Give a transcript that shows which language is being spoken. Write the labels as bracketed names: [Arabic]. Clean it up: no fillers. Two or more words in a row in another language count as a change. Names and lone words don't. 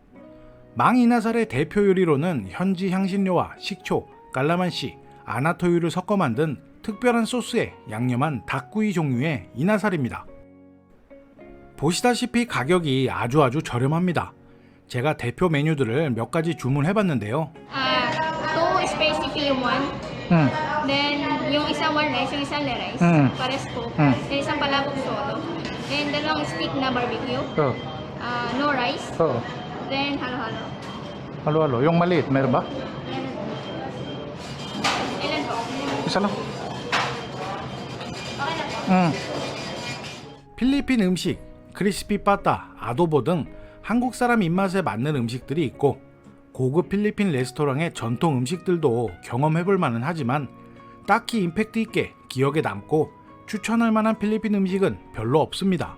[Korean] 망 이나살의 대표 요리로는 현지 향신료와 식초, 깔라만시, 아나토유를 섞어 만든 특별한 소스에 양념한 닭구이 종류의 이나살입니다. 보시다시피 가격이 아주 저렴합니다. 제가 대표 메뉴들을 몇 가지 주문해봤는데요. [English] Two spicy film one. [Filipino] Then yung isa [English] one rice, [Filipino] yung isa rice. Pares po. Then isang palabok solo. Then dalawang stick na barbecue. [English] No rice. Then halo-halo. [Filipino] Halo-halo. Yung maliit, meron ba? Ilan po? Isa lang. Okay na po. [Korean] 필리핀 음식, 크리스피 빠따, 아도보 등 한국 사람 입맛에 맞는 음식들이 있고 고급 필리핀 레스토랑의 전통 음식들도 경험해볼 만은 하지만 딱히 임팩트 있게 기억에 남고 추천할 만한 필리핀 음식은 별로 없습니다.